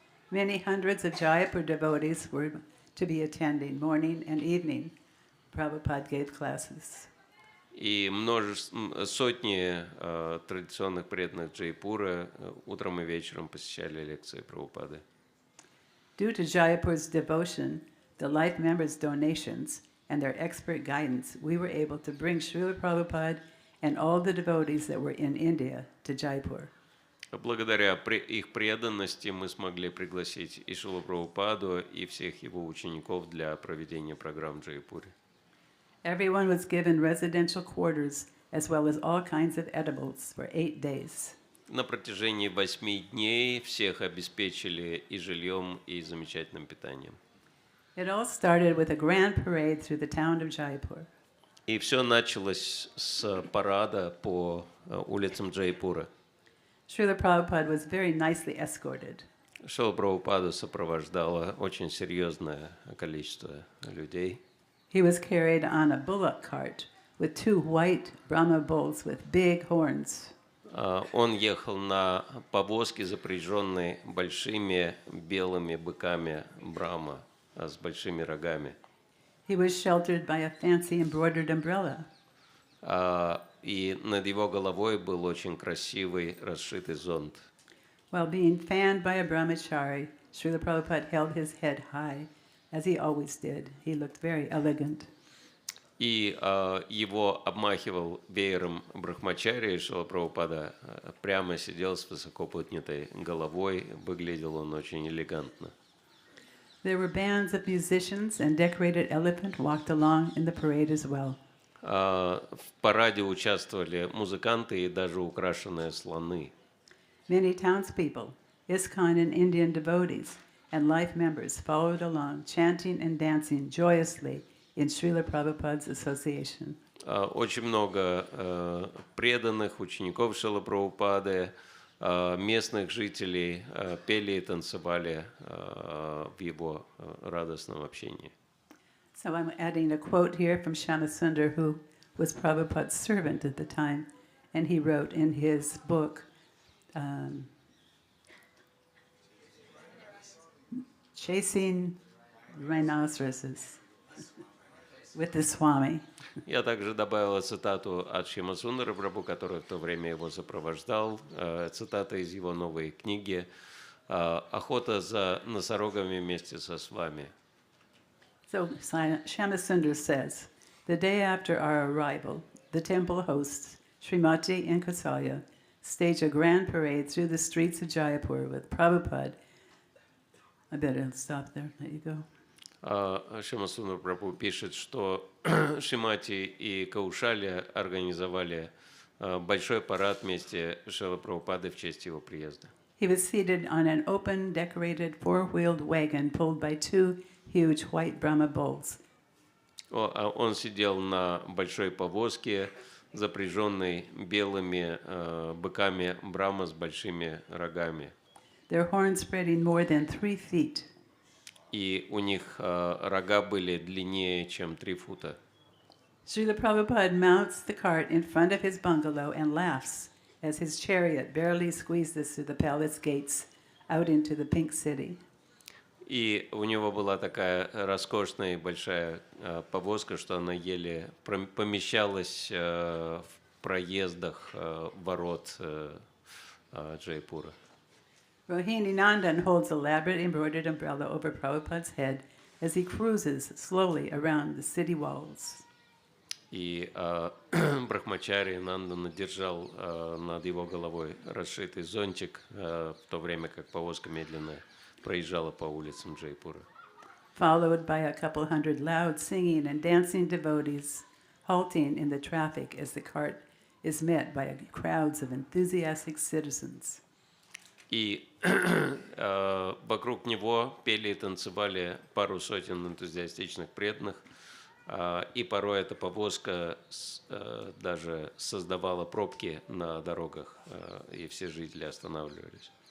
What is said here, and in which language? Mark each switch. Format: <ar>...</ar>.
<en>Many hundreds of Jaipur devotees were to be attending morning and evening. Prabhupada gave classes.</en> <ru>И сотни традиционных преданных Джайпура утром и вечером посещали лекции Прабхупады.</ru> <en>Due to Jaipur's devotion, the life members' donations, and their expert guidance, we were able to bring Srila Prabhupada and all the devotees that were in India to Jaipur.</en> <ru>Благодаря их преданности мы смогли пригласить и Шрилу Прабхупаду, и всех его учеников для проведения программ в Джайпуре.</ru> <en>Everyone was given residential quarters as well as all kinds of edibles for 8 days.</en> <ru>На протяжении 8 дней всех обеспечили и жильем, и замечательным питанием.</ru> <en>It all started with a grand parade through the town of Jaipur.</en> <ru>И все началось с парада по улицам Джайпура.</ru> <en>Srila Prabhupada was very nicely escorted.</en> <ru>Шрила Прабхупаду сопровождало очень серьезное количество людей.</ru> <en>He was carried on a bullock cart with 2 white Brahma bulls with big horns.</en> <ru>Он ехал на повозке, запряженной большими белыми быками Брахма с большими рогами.</ru> <en>He was sheltered by a fancy embroidered umbrella.</en> <ru>И над его головой был очень красивый расшитый зонт.</ru> <en>While being fanned by a brahmachari, Srila Prabhupada held his head high, as he always did. He looked very elegant.</en> <ru>И его обмахивал веером брахмачари, Шрила Прабхупада прямо сидел с высоко поднятой головой, выглядел он очень элегантно.</ru> <en>There were bands of musicians, and decorated elephant walked along in the parade as well.</en> <ru>В параде участвовали музыканты и даже украшенные слоны.</ru> <en>Many townspeople, ISKCON and Indian devotees, and life members followed along, chanting and dancing joyously in Srila Prabhupada's association.</en> <ru>Очень много преданных учеников Шрилы Прабхупады, местных жителей пели и танцевали в его радостном общении.</ru> <en>So I'm adding a quote here from Shyama-Sundar, who was Prabhupada's servant at the time, and he wrote in his book, Chasing Rhinoceroses with the Swami.</en> <ru>Я также добавила цитату от Шьяма-Сундара Прабху, который в то время его сопровождал, цитата из его новой книги «Охота за носорогами вместе со свами».</ru> <en>So Shyama-Sundar says, the day after our arrival, the temple hosts, Srimati and Kausalya, stage a grand parade through the streets of Jaipur with Prabhupada. I better stop there, let you go.</en> <ru>Шьяма-Сундар Прабху пишет, что Шримати и Каушалья организовали большой парад вместе с Шрилой Прабхупадой в честь его приезда.</ru> <en>He was seated on an open, decorated, four-wheeled wagon pulled by 2 huge white Brahma bulls.</en> <ru>Он сидел на большой повозке, запряженной белыми быками Брахма с большими рогами.</ru> <en>Their horns spreading more than 3 feet.</en> <ru>И у них рога были длиннее, чем 3 фута.</ru> <en>Srila Prabhupada mounts the cart in front of his bungalow and laughs as his chariot barely squeezes through the palace gates out into the pink city.</en> <ru>И у него была такая роскошная и большая повозка, что она еле помещалась в проездах ворот Джайпура.</ru> <en>Rohini Nandan holds elaborate embroidered umbrella over Prabhupada's head as he cruises slowly around the city walls.</en> <ru>И Брахмачари Нандана держал над его головой расшитый зонтик, в то время как повозка медленно проезжала по улицам Джайпура.</ru> <en>Followed by a couple hundred loud singing and dancing devotees, halting in the traffic as the cart is met by crowds of enthusiastic citizens.</en> <ru>И вокруг него пели и танцевали пару сотен энтузиастичных преданных, и порой эта повозка даже создавала пробки на дорогах, и все жители останавливались.</ru>